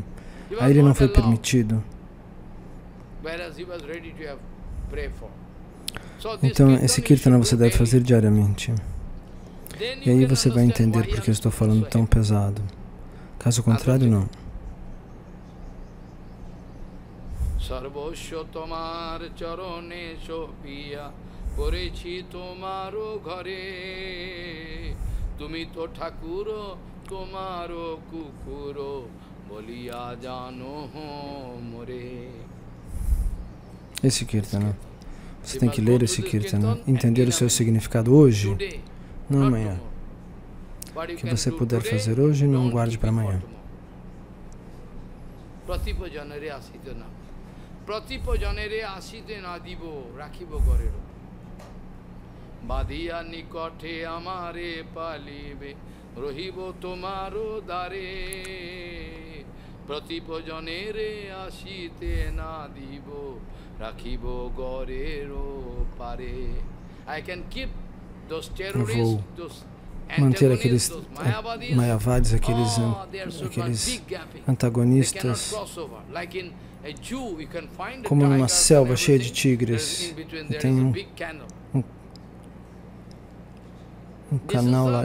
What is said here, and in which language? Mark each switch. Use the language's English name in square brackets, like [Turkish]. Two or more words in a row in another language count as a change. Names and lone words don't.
[Portuguese] Aí ele não foi permitido. Então, esse Kirtana você deve fazer diariamente. E aí você vai entender porque eu estou falando tão pesado. Caso contrário, não. [Bangla] সর্বস্ব তোমার চরণে সঁপিয়া করেছি তোমারো ঘরে তুমি তো ঠাকুরো তোমারো কুকুরো বলিয়া জানো মোরে. [Portuguese] Esse Kirtana, você tem que ler esse Kirtana, entender o seu significado hoje, não amanhã. O que você puder fazer hoje, não guarde para amanhã. [Bangla] প্রতিপজনেরে আসিতে না দিবো রাখিবো গড়েরো বাদিয়া নিকটে আমারে পালিবে রহিবো তোমারো দ্বারে প্রতিপজনেরে আসিতে না দিবো রাখিবো গড়েরো পারে. [English] I can keep those terrorists, those [Portuguese] manter aqueles Mayavadis, aqueles antagonistas, como numa selva cheia de tigres. E tem um canal lá.